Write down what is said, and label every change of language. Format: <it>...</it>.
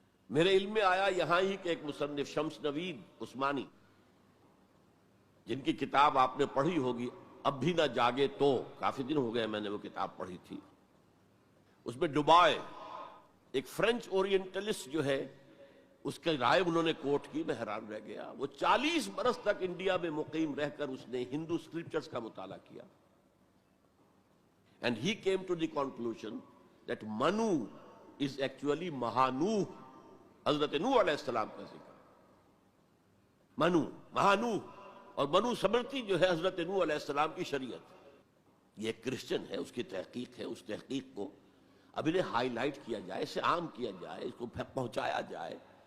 <ur>میرے علم میں آیا یہاں ہی کہ ایک مصنف شمس نوید عثمانی، جن کی کتاب آپ نے پڑھی ہوگی اب بھی نہ جاگے تو، کافی دن ہو گئے میں نے وہ کتاب پڑھی تھی. اس میں ڈوبائے ایک فرینچ اورینٹلسٹ جو ہے، اس کے رائے انہوں نے کوٹ کی. میں حیران رہ گیا. وہ 40 برس تک انڈیا میں مقیم رہ کر اس نے ہندو اسکرپچرز کا مطالعہ کیا.</ur> <en>And he came to the conclusion that Manu is actually Mahanooh.</en> <ur>حضرت نوح علیہ السلام کا ذکر. منو، مہانوح اور منو سمرتی جو ہے حضرت نوح علیہ السلام کی شریعت. یہ ایک کرسچن ہے، اس کی تحقیق ہے. اس تحقیق کو اب انہیں ہائی لائٹ کیا جائے، اسے عام کیا جائے، اس کو پہنچایا جائے.</ur>